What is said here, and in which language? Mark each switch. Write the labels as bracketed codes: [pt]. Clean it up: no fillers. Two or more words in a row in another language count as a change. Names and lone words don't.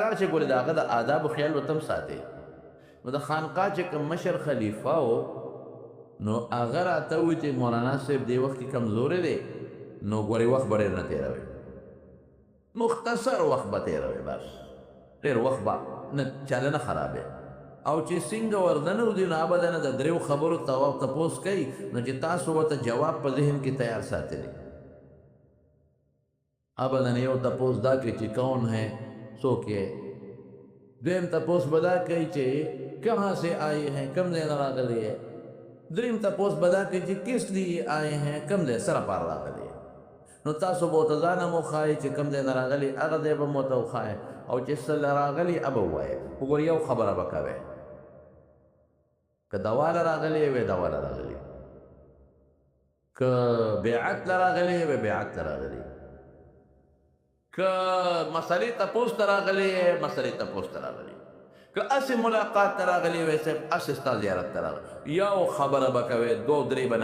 [ps] لاړ شي ګورې د هغه د آدابو خیال ورته هم ساتې نو د خانقاه چې کوم مشر خلیفه و نو هغه راته ووایي چې مولانا صاحب دې وخت کې کمزوری دی نو ګورې وخت به ډېر نه تېروئ مختصر وخت به تېروئ بس ډېر وخت به نه چاله نه خرابې او چې څنګه ورننه ودي نو ابدا نه د دریو خبرو تپوس کوي نو چې تاسو ورته جواب په ذهن کې تیار ساتلی ابدا یو تپوس دا کوي چې [ur] کون ہے [ps] څوک یې دویم تپوس به دا کوي چې [ur] کہاں سے آئے ہیں [ps] کم ځای نه راغلی ہے دریم تپوس به دا کوي چې [ur] کس لیے آئے ہیں [ps] کم ځای سره پار راغلی ہے نو تاسو به ورته ځان هم وښایئ چې کم ځای نه راغلی هغه ځای به مو ورته وښایئ او چې څه راغلی هغه ووایئ وګوره یو خبره به کوئ که دواله راغلی وی دواله راغلی که بیعت لراغلی وی بیعت لراغلی که مسئلې تپوس ته راغلی مسئلې تپوس ته راغلی که اسې ملاقات ته راغلی وی صاحب اسې ستا زیارت ته راغلی یو خبره به کوې دو درې به